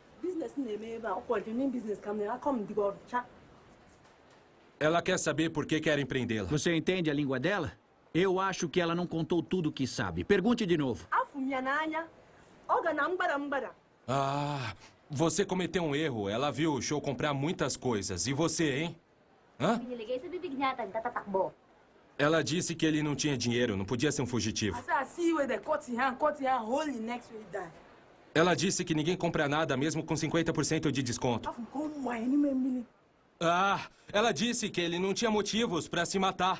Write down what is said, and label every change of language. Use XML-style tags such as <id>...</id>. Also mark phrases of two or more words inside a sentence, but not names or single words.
<pt>Ela quer saber por que querem prendê-la. Você entende a língua dela? Eu acho que ela não contou tudo o que sabe. Pergunte de novo. Ah, você cometeu um erro. Ela viu o show comprar muitas coisas. E você, hein? Hã?</pt> <tl>Pinilagay sa bibig niya, nagtatakbo.</tl> <pt>Ela disse que ele não tinha dinheiro, não podia ser um fugitivo. Ela disse que ninguém compra nada mesmo com 50% de desconto. Ah, ela disse que ele não tinha motivos para se matar.</pt>